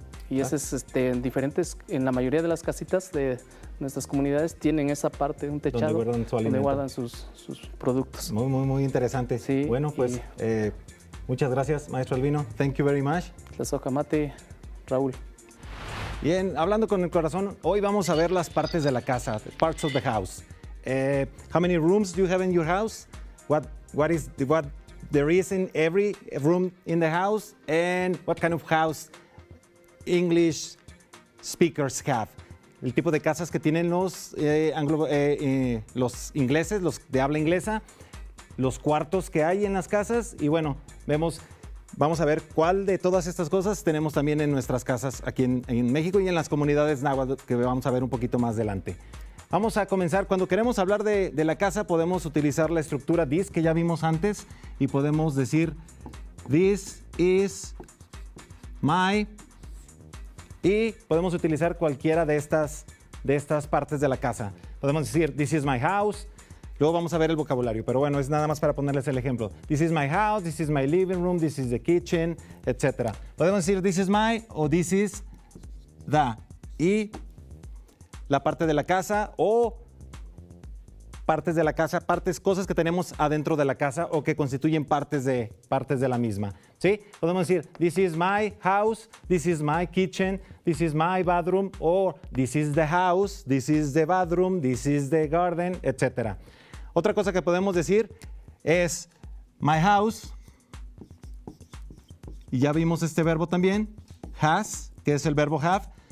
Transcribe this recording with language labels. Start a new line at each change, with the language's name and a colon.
Spanish: Y ese es en la mayoría de las casitas de nuestras comunidades tienen esa parte, un techado donde guardan sus productos. Muy, muy, muy interesante. Sí, pues muchas gracias, maestro Albino.
English: Thank you very much.
Nahuatl languages: Tlazocamate, Raúl.
Spanish: Bien, hablando con el corazón, hoy vamos a ver las partes de la casa,
English: the parts of the house. How many rooms do you have in your house? What there is in every room in the house, and what kind of house English speakers have?
Spanish: El tipo de casas que tienen los ingleses, los de habla inglesa, los cuartos que hay en las casas y vamos a ver cuál de todas estas cosas tenemos también en nuestras casas aquí en México y en las comunidades náhuatl, que vamos a ver un poquito más adelante. Vamos a comenzar. Cuando queremos hablar de la casa, podemos utilizar la estructura this que ya vimos antes y podemos decir
English: this is my,
Spanish: y podemos utilizar cualquiera de estas de estas partes de la casa. Podemos decir,
English: this is my house.
Spanish: Luego vamos a ver el vocabulario, pero bueno, es nada más para ponerles el ejemplo.
English: This is my house, this is my living room, this is the kitchen, etc.
Spanish: Podemos decir
English: this is my
Spanish: o
English: this is the.
Spanish: Y la parte de la casa o partes de la casa, cosas que tenemos adentro de la casa o que constituyen partes de la misma. ¿Sí? Podemos decir,
English: this is my house, this is my kitchen, this is my bathroom, o this is the house, this is the bathroom, this is the garden, etc.
Spanish: Otra cosa que podemos decir es
English: my house,
Spanish: y ya vimos este verbo también, has, que es el verbo have.